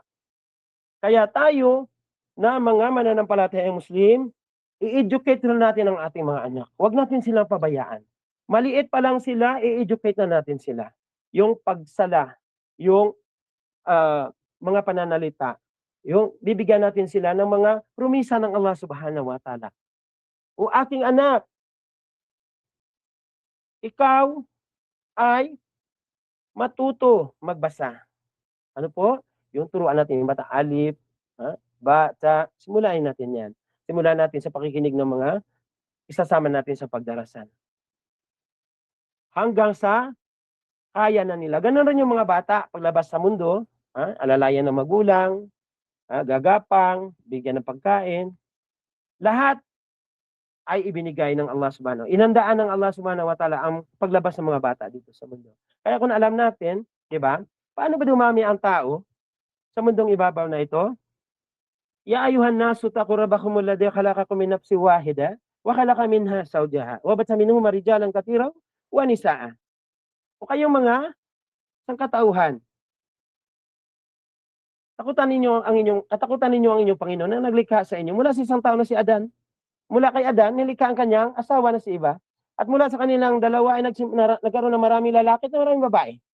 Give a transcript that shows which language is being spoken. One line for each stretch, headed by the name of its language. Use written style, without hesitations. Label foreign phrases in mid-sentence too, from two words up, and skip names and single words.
Filipino: Kaya tayo na mga mananampalatayang Muslim, i-educate na natin ang ating mga anak. Huwag natin silang pabayaan. Maliit pa lang sila, i-educate na natin sila. Yung pagsala, yung mga pananalita, yung bibigyan natin sila ng mga promisa ng Allah
Arabic: سبحانه وتعالى.
Filipino: O aking anak, ikaw ay matuto magbasa. Ano po? Yung turuan natin yung bata,
Arabic: ألف، باء، تاء,
Filipino: simulain natin yan. Simulan natin sa pakikinig ng mga isasama natin sa pagdarasan. Hanggang sa kaya na nila. Ganun rin yung mga bata paglabas sa mundo, alalayan ng magulang, gagapang, bigyan ng pagkain. Lahat ay ibinigay ng Allah subhanahu. Inandaan ng Allah
Arabic: سبحانه وتعالى
Filipino: ang paglabas ng mga bata dito sa mundo. Kaya kung alam natin, di ba, paano ba dumami ang tao sa mundong ibabaw na ito?
Arabic: يا أيها الناس اتقوا ربكم الذي خلقكم من نفس واحدة وخلق منها زوجها وبث منهما رجالا كثيرا ونساء.
Filipino: O kayong mga sangkatauhan, katakutan ninyo ang inyong Panginoon na naglikha sa inyo mula sa isang tao na si Adan. Mula kay Adan, nilikha ang kanyang asawa na si Eva. At mula sa kanilang dalawa ay nagkaroon ng maraming lalaki at maraming babae.